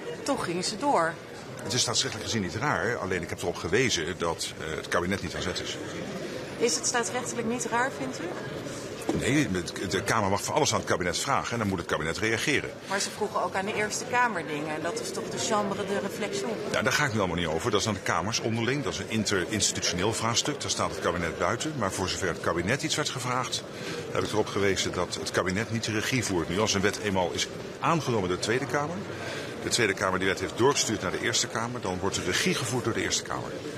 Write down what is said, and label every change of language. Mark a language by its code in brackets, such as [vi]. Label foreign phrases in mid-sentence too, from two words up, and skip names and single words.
[nl] Toch ging ze door. Het is staatsrechtelijk gezien niet raar, alleen ik heb erop gewezen dat het kabinet niet aan zet is. Is het staatsrechtelijk niet raar, vindt u? Nee, de Kamer mag voor alles aan het kabinet vragen en dan moet het kabinet reageren. Maar ze vroegen ook aan de Eerste Kamer dingen en dat is toch de [fr] chambre de réflexion? [nl] Ja, daar ga ik nu allemaal niet over. Dat is aan de Kamers onderling. Dat is een interinstitutioneel vraagstuk. Daar staat het kabinet buiten. Maar voor zover het kabinet iets werd gevraagd, heb ik erop gewezen dat het kabinet niet de regie voert. Nu als een wet eenmaal is aangenomen door de Tweede Kamer, de Tweede Kamer die wet heeft doorgestuurd naar de Eerste Kamer, dan wordt de regie gevoerd door de Eerste Kamer.